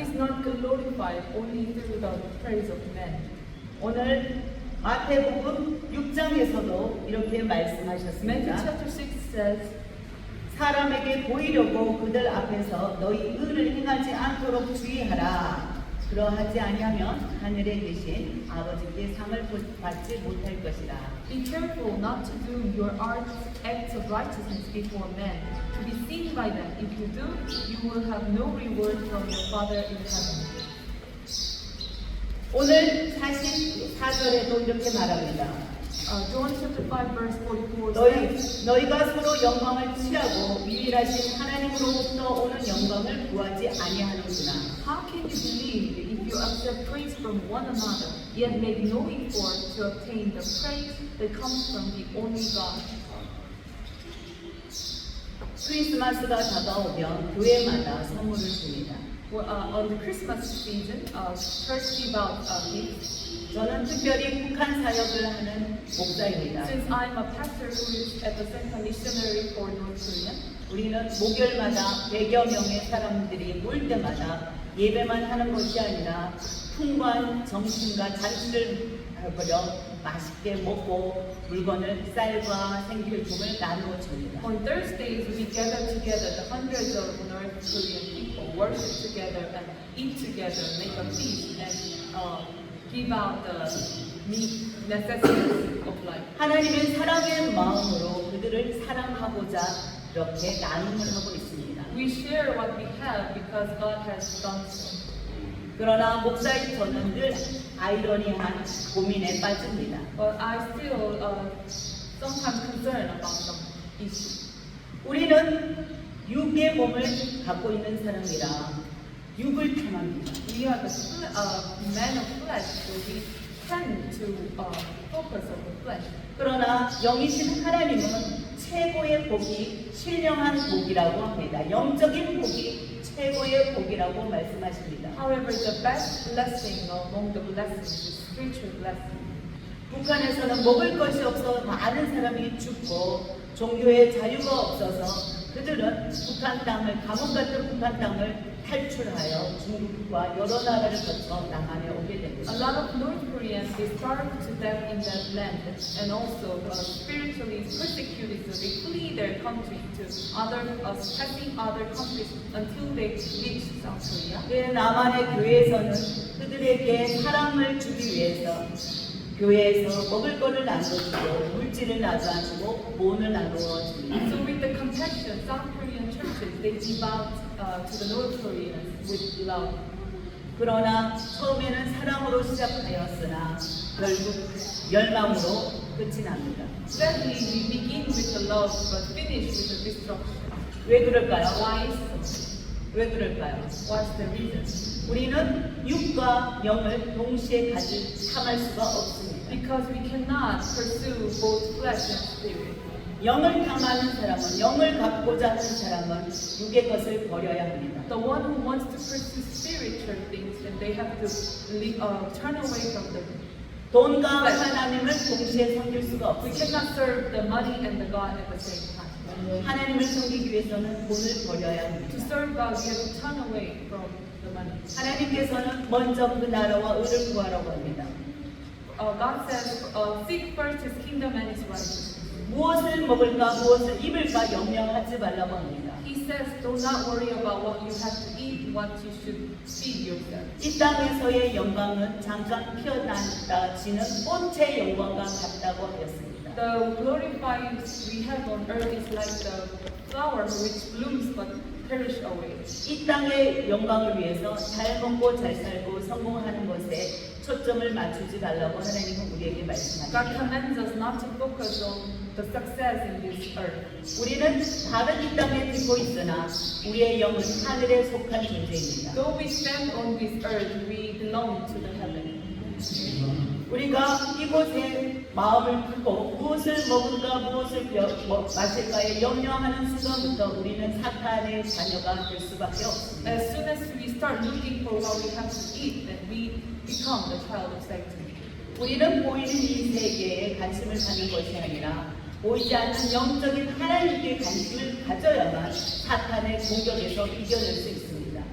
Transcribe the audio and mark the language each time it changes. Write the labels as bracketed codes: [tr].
[en] is not glorified only through the praise of men. [ko] 오늘 마태복음 6장에서도 이렇게 [en] Matthew [ko] 말씀하셨습니다. [en] chapter 6 says, [ko] 사람에게 보이려고 그들 앞에서 너희 의를 행하지 않도록 주의하라. 그러하지 아니하면 하늘에 계신 아버지께 상을 받지 못할 것이라. [en] Be careful not to do your acts of righteousness before men, to be seen by them. If you do, you will have no reward from your Father in heaven. [ko] 오늘 44절에도 이렇게 말합니다. [en] John chapter 5 verse 44 says, [ko] 너희가 서로 영광을 취하고 유일하신 하나님으로부터 오는 영광을 구하지 아니하는구나. [en] How can you believe if you accept praise from one another, yet make no effort to obtain the praise that comes from the only God? [ko] 크리스마스가 다가오면 교회마다 선물을 줍니다. [en] Well, on the Christmas season, church give out gifts. [ko] 저는 특별히 북한 사역을 하는 목사입니다. [en] Since I'm a pastor who is at the Center Missionary for North Korea, [ko] 우리는 목요일마다 100여 명의 사람들이 모일 때마다 예배만 하는 것이 아니라 풍부한 정신과 잔치를 벌여 맛있게 먹고 물건을 쌀과 생필품을 나누어 줍니다. [en] on Thursdays we gather together, the hundreds of North Korean people worship together and eat together, make a feast and give out the necessities of life. [ko] 하나님은 사랑의 마음으로 그들을 사랑하고자 이렇게 나눔을 하고 있습니다. [en] We share what we have because God has done so. [ko] 그러나 목사인 저는 늘 아이러니한 고민에 빠집니다. [en] But I still sometimes concerned about some issues. [ko] 우리는 육의 몸을 갖고 있는 사람이라 육을 탐합니다. [en] We are the man of flesh, so we tend to focus on the flesh. [ko] 그러나 영이신 하나님은 최고의 복이 신령한 복이라고 합니다. 영적인 복이 최고의 복이라고 말씀하십니다. [en] However, the best blessing among the blessings is spiritual blessing. [ko] 북한에서는 먹을 것이 없어 많은 사람이 죽고 종교의 자유가 없어서 그들은 북한 땅을 감옥 같은 북한 땅을 탈출하여 중국과 여러 나라를 거쳐 남한에 오게 됩니다. [en] A lot of North Koreans they starved to death in that land and also spiritually persecuted, so they flee their country to passing other countries until they reach South Korea. [ko] 그 남한의 교회에서는 그들에게 사랑을 주기 위해서 교회에서 먹을 것을 나눠주고 물질을 나눠주고 돈을 나누어줍니다. [en] So with the compassion, South Korean churches they give out to the North Koreans with love. [ko] 그러나 처음에는 사랑으로 시작하였으나 결국 멸망으로 끝이 납니다. [en] Sadly, we begin with the love but finish with the destruction. [ko] 왜 그럴까요? [en] Why so? [ko] 왜 그럴까요? [en] What's the reason? [ko] 우리는 육과 영을 동시에 탐할 수가 없습니다. [en] Because we cannot pursue both flesh and spirit. [ko] 영을 탐하는 사람은 영을 갖고자 하는 사람은 육의 것을 버려야 합니다. [en] The one who wants to pursue spiritual things, and they have to turn away from the. [ko] 돈과 하나님을 동시에 섬길 수가 [en] We [ko] 없습니다. [en] cannot serve the money and the God at the same time. [ko] 하나님을 섬기기 위해서는 돈을 버려야 [en] To [ko] 합니다. [en] serve God, we have to turn away from the money. [ko] 하나님께서는 먼저 그 나라와 의를 구하라고 합니다. [en] God says, seek first His kingdom and His righteousness. [ko] 무엇을 먹을까 무엇을 입을까 염려하지 말라고 합니다. [en] He says, do not worry about what you have to eat, what you should feed yourself. [ko] 이 땅에서의 영광은 잠깐 피어났다 지는 꽃의 영광과 같다고 하였습니다. [en] The glorified we have on earth is like the flower which blooms but perish away. [ko] 이 땅의 영광을 위해서 잘 먹고 잘 살고 성공하는 것에 초점을 맞추지 말라고 하나님은 우리에게 [en] God [ko] 말씀합니다. [en] commands us not to focus on the success in this earth. [ko] 우리는 다른 이 땅에 듣고 있으나 우리의 영은 하늘에 속한 존재입니다. [en] Though we stand on this earth, we belong to the heaven. [ko] 우리가 이곳에 마음을 두고 무엇을 먹을까 무엇을 마실까에 염려하는 순간부터 우리는 사탄의 자녀가 될 수밖에 없습니다. [en] As soon as we start looking for what we have to eat, then we become the child of Satan. [ko] 우리는 보이는 이 세계에 관심을 갖는 것이 아니라 보이지 않는 영적인 하나님께 관심을 가져야만 사탄의 공격에서 이겨낼 수 있습니다.